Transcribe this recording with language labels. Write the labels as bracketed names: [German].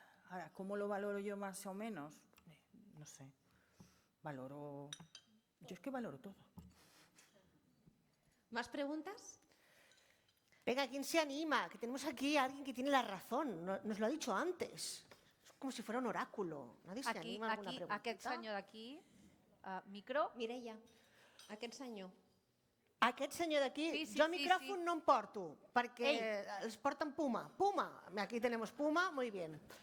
[Spanish] Ahora, ¿cómo lo valoro yo más o menos? No sé. Valoro... Yo es que valoro todo. ¿Más preguntas? Venga, ¿quién se anima? Que tenemos aquí a alguien que tiene la razón. Nos lo ha dicho antes. Es como si fuera un oráculo. Nadie se anima a alguna preguntita? [Catalan] Aquest senyor d'aquí, micro. Mireia, aquest senyor. Aquest senyor d'aquí, Sí, jo micròfon no em porto, perquè els porten Puma. [Spanish] Puma, aquí tenemos Puma, muy bien.